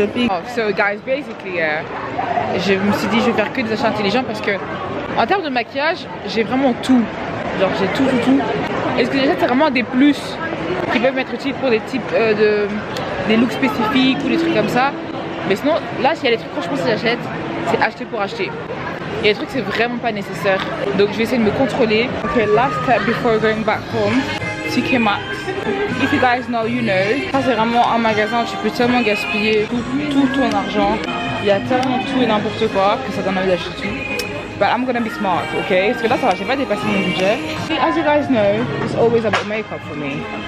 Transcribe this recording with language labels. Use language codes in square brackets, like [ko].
[en] Oh, so guys, basically, [fr] je me suis dit je vais faire que des achats intelligents parce que en termes de maquillage, j'ai vraiment tout. Genre j'ai tout. Et ce que j'achète, c'est vraiment des plus qui peuvent être utiles pour des types des looks spécifiques ou des trucs comme ça. Mais sinon, là, s'il y a des trucs, franchement, si j'achète, c'est acheter pour acheter. Il y a des trucs, c'est vraiment pas nécessaire. Donc je vais essayer de me contrôler. [en] Ok, last step before going back home. TK Maxx. If you guys know, you know. [fr] Ça c'est vraiment un magasin où tu peux tellement gaspiller tout ton argent. Il y a tellement tout et n'importe quoi que ça donne envie d'acheter tout. [en] But I'm gonna be smart, ok? [fr] Parce que là ça va, j'ai pas dépassé mon budget. [en] As you guys know, it's always about makeup for me.